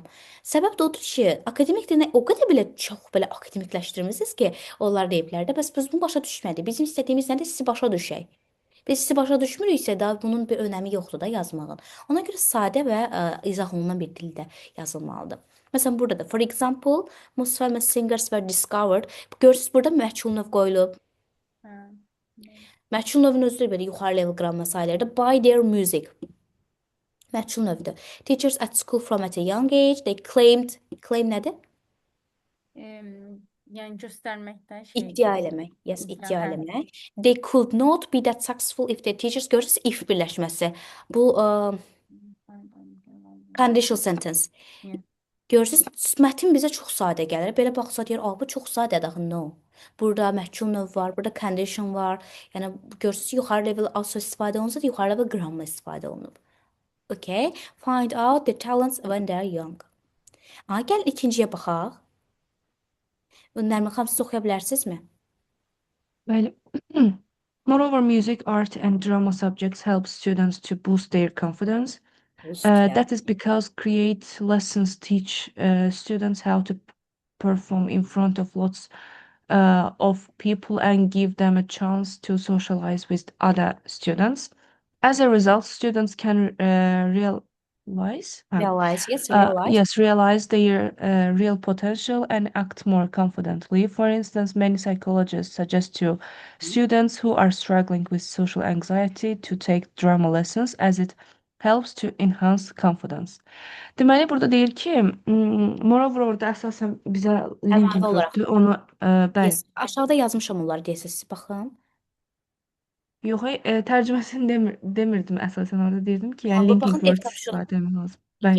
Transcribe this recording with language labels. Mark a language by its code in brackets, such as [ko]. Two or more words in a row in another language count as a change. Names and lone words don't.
[az] Səbəb də odur ki, akademik dillə o qədər belə çox belə akademikləşdirmisiniz ki, onlar deyiblər də, bəs biz bunu başa düşmədik. Bizim istədiyimiz nədir? Sizi başa düşək. Biz sizi başa düşmürüksə də bunun bir önəmi yoxdur da yazmağın. Ona görə sadə və izah olunan bir dildə yazılmalıdır. Məsələn, burada da [en] for example, most famous singers were discovered. [az] Görürsüz burada məchul növ qoyulub. Məchul növün özü də belə yuxarı level qramma sayılır [en] by their music. [az] Məchul növdür. [en] Teachers at school from at a young age, they claim nədir? [az] Yəni göstərməkdə şey. İddia eləmək. Yes, İddia, iddia hə. eləmək. [en] They could not be that successful if their teachers görürsüz if birləşməsi. Bu conditional sentence. Yeah. [az] Görürsüz, mətn bizə çox sadə gəlir. Belə baxsa deyir, "A, bu çox sadədir axı." [en] No. [az] Burada məhkul növ var, burada condition var. Yəni görürsüz, yuxarı level also istifadə olunsa da yuxarı [en] level grammar [az] istifadə olunub. [en] Okay. Find out the talents when they are young. [az] Gəl ikinciyə baxaq. Nərmin xanım, siz oxuya bilərsinizmi? [en] Well, moreover, music, art, and drama subjects help students to boost their confidence. That is because create lessons teach students how to perform in front of lots of people and give them a chance to socialize with other students. As a result, students can realize their real potential and act more confidently. For instance, many psychologists suggest to students who are struggling with social anxiety to take drama lessons as it helps to enhance confidence. [az] Deməli burada deyir ki, moreover orada əsasən bizə link Əlavə olaraq. gördü. Onu bəli. [en] Yes. [az] Aşağıda yazmışam onları deyəsiz, siz baxın. Yox, tərcüməsini demirdim əsasən orada deyirdim ki, yəni Amma [en] linking [az] baxın, [en] words [az] F tapşırıq. istifadə etmək lazım. Bəli.